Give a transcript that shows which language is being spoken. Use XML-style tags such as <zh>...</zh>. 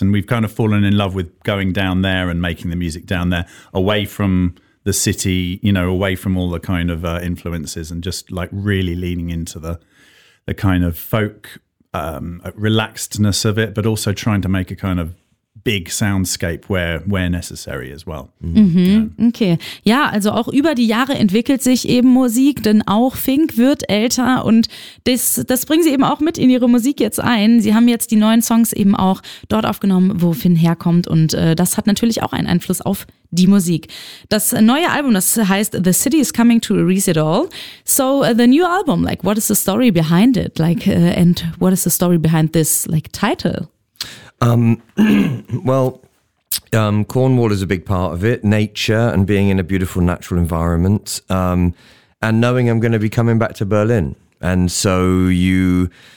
<en>And we've kind of fallen in love with going down there and making the music down there away from the city, you know, away from all the kind of influences and just like really leaning into the kind of folk relaxedness of it, but also trying to make a kind of big soundscape where necessary as well. Okay.</en> <de>Ja, also auch über die Jahre entwickelt sich eben Musik, denn auch Fink wird älter und das bringen sie eben auch mit in ihre Musik jetzt ein. Sie haben jetzt die neuen Songs eben auch dort aufgenommen, wo Finn herkommt und das hat natürlich auch einen Einfluss auf die Musik. Das neue Album, das heißt The City Is Coming to Reach It All.</de> <en>So the new album, like what is the story behind it? Like and what is the story behind this like title? Cornwall is a big part of it, nature and being in a beautiful natural environment, and knowing I'm going to be coming back to Berlin. And so you,</en>